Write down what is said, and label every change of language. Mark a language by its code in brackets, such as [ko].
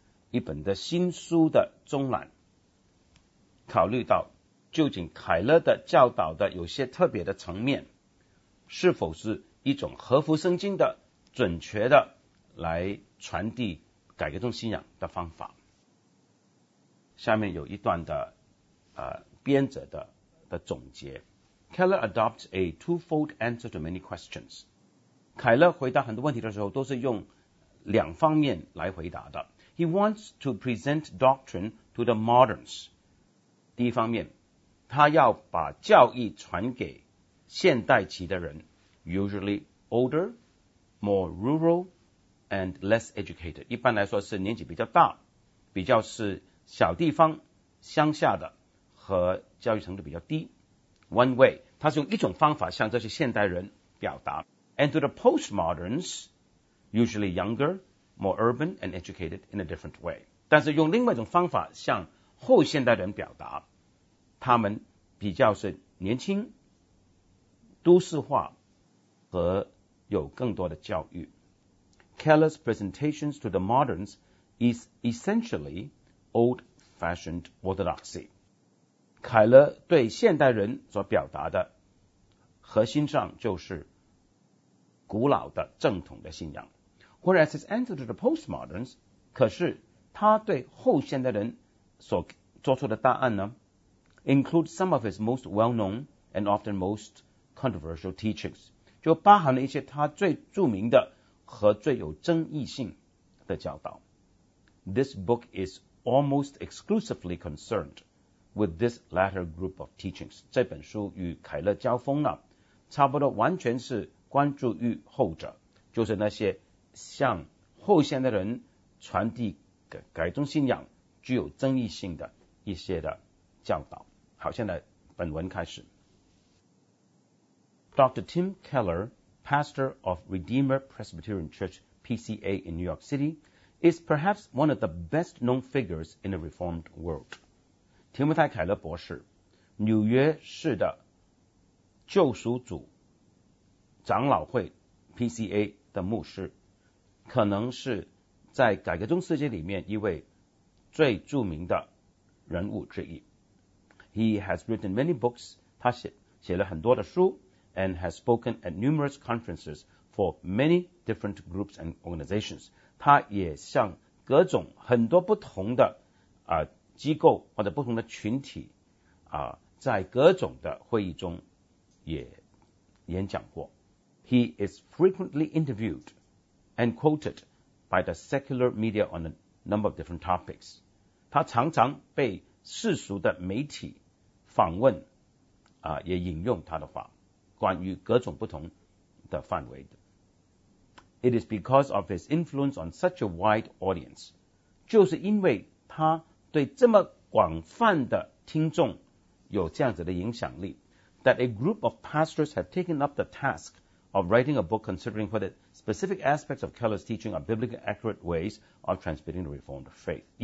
[zh] 一本的新书的中览，考虑到究竟凯勒的教导的有些特别的层面是否是一种合乎圣经的准确的来传递改革中信仰的方法。下面有一段的编者的总结。 [en] Keller adopts a twofold answer to many questions。 [zh] 凯勒回答很多问题的时候都是用两方面来回答的。 [en] He wants to present doctrine to the moderns。 [zh] 第一方面，他要把教义传给现代期的人， [en] usually older, more rural and less educated。 [zh] 一般来说是年纪比较大，比较是小地方乡下的和教育程度比较低。 [en] One way， [zh] 他是用一种方法向这些现代人表达。 [en] And to the postmoderns， usually younger, more urban and educated in a different way， [zh] 但是用另外一种方法向后现代人表达，他们比较是年轻、都市化和有更多的教育。 [en] Keller's presentations to the moderns is essentially old-fashioned orthodoxy。 [zh] 凯勒对现代人所表达的核心上就是古老的正统的信仰。 [en] Whereas his answer to the postmoderns， [zh] 可是他对后现代人所做出的答案呢， [en] include some of his most well-known and often most controversial teachings， [zh] 就包含了一些他最著名的和最有争议性的教导。 [en] This book is almost exclusively concerned with this latter group of teachings。 [zh] 这本书与凯勒交锋了，差不多完全是关注于后者，就是那些向后现代人传递改宗信仰具有争议性的一些的教导。好，现在本文开始。 [en] Dr. Tim Keller, pastor of Redeemer Presbyterian Church, PCA in New York City, is perhaps one of the best known figures in the Reformed world。 [zh] 提摩太·凯勒博士，纽约市的救赎主长老会 PCA 的牧师，可能是在改革宗世界里面一位最著名的人物之一。 [en] He has written many books， [zh] 他写了很多的书， [en] and has spoken at numerous conferences for many different groups and organizations。 [zh] 他也向各种很多不同的机构或者不同的群体在各种的会议中也演讲过。 [en] He is frequently interviewed and quoted by the secular media on a number of different topics。 [zh] 他常常被世俗的媒体访问也引用他的话，关于各种不同的范围的。 [en] It is because of his influence on such a wide audience， [zh] 就是因为他对这么广泛的听众有这样子的影响力， [en] that a group of pastors have taken up the task of writing a book considering whether specific aspects of Keller's teaching are biblically accurate ways of transmitting the Reformed faith。